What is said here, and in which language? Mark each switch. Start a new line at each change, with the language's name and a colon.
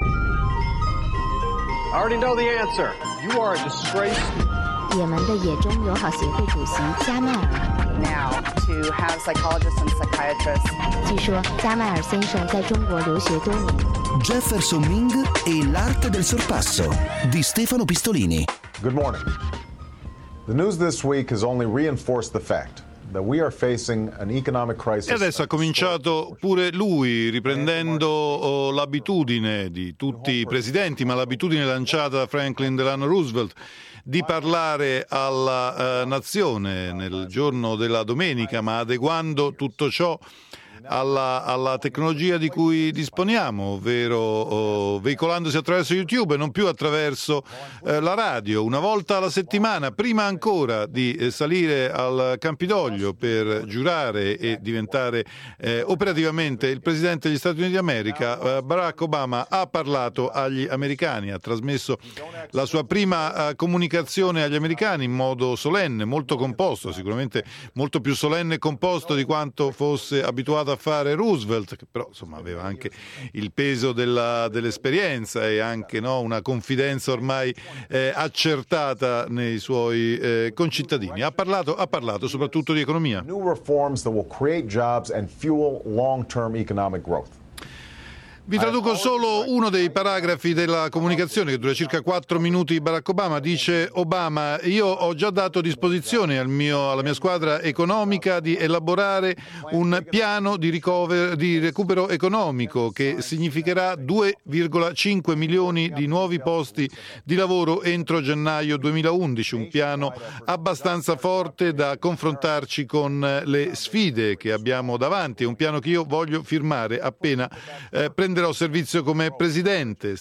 English: already know the answer. You are a disgrace.
Chinese: 也门的野中友好协会主席加迈尔。
English: Now to have psychologists and psychiatrists.
Chinese: 据说加迈尔先生在中国留学多年。
Italian: Jefferson Ming e l'arte del sorpasso di Stefano Pistolini.
English: Good morning. The news this week has only reinforced the fact. That we are facing an economic crisis.
Italian: E adesso ha cominciato pure lui, riprendendo l'abitudine di tutti i presidenti, ma l'abitudine lanciata da Franklin Delano Roosevelt, di parlare alla nazione nel giorno della domenica, ma adeguando tutto ciò alla tecnologia di cui disponiamo, ovvero veicolandosi attraverso YouTube e non più attraverso la radio, una volta alla settimana, prima ancora di salire al Campidoglio per giurare e diventare operativamente il Presidente degli Stati Uniti d'America, Barack Obama ha parlato agli americani, ha trasmesso la sua prima comunicazione agli americani in modo solenne, molto composto, sicuramente molto più solenne e composto di quanto fosse abituato a fare Roosevelt, che però insomma aveva anche il peso dell'esperienza e anche no, una confidenza ormai accertata nei suoi concittadini. Ha parlato soprattutto di economia.
English: New reforms that will create jobs and fuel long-term economic growth.
Italian: Vi traduco solo uno dei paragrafi della comunicazione che dura circa 4 minuti di Barack Obama. Dice Obama: io ho già dato disposizione alla mia squadra economica di elaborare un piano di recupero economico che significherà 2,5 milioni di nuovi posti di lavoro entro gennaio 2011, un piano abbastanza forte da confrontarci con le sfide che abbiamo davanti, un piano che io voglio firmare appena prenderò servizio come presidente.